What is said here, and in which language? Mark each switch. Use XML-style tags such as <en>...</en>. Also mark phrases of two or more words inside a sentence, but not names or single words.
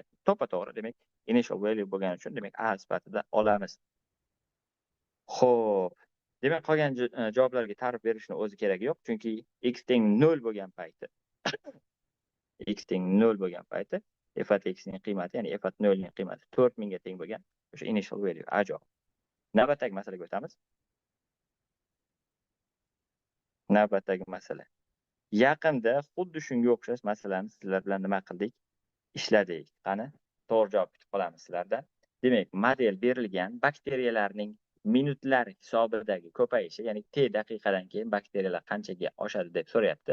<uz>To'g'ri, demak</uz> <en>initial value</en> <uz>bo'lgani uchun demak A sifatida olamiz. Xo'p, demak qolgan javoblarga ta'rif berishni o'zi kerak yo'q, chunki x teng 0 bo'lgan payti x teng 0 bo'lgan payti f at x ning qiymati, ya'ni f at 0 ning qiymati 4000 ga teng bo'lgan o'sha</uz> <en>initial value</en> <uz>A javob. Navbatdagi masalaga o'tamiz. Navbatdagi masala. Yaqinda xuddi shunga o'xshash masalani sizlar bilan nima qildik? Ishladik. Qani, to'g'ri javob kutib qolamiz sizlardan. Demak, model berilgan bakteriyalarning minutlar hisobidagi ko'payishi, ya'ni t daqiqadan keyin bakteriyalar qanchaga oshadi deb so'rayapti.</uz>